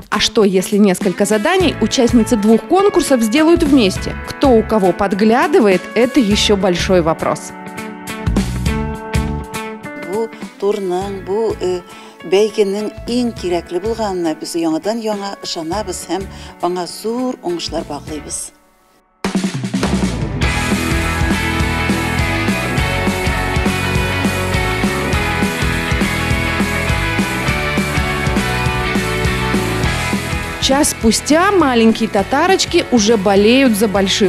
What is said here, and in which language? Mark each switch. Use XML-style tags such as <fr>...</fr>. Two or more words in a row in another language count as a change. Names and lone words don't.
<ru>А что, если несколько заданий участницы двух конкурсов сделают вместе? Кто у кого подглядывает, это еще большой вопрос.</ru> <tt>Бәйгенең иң кирәкле булганына без яңадан-яңа ышанабыз һәм аңа зур уңышлар баглыйбыз.</tt> <ru>Час спустя маленькие татарочки уже болеют за больших.</ru>